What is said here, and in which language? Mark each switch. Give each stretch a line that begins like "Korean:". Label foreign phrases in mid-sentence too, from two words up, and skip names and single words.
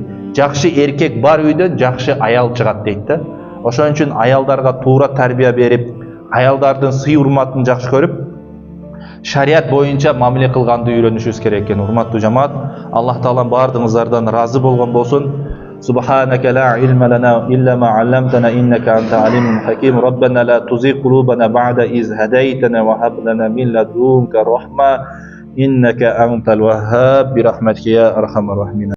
Kyrgyz: Жакшы эркек бар үйдөн жакшы аял чыгат дейт да. Ошон үчүн аялдарга туура тарбия берип, аялдардын сый урматын жакшы көрүп, шарият боюнча мамиле кылганды үйрөнүшүбүз керек экен. Урматтуу жамаат, Аллах Таала бардыгыңыздардан разы болгон болсун.
Arabic: سبحانك لا علم لنا إلا ما علمتنا إنك أنت العليم الحكيم. ربنا لا تزغ قلوبنا بعد إذ هديتنا وهب لنا من لدنك رحمة إنك أنت الوهاب برحمتك يا أرحم الراحمين.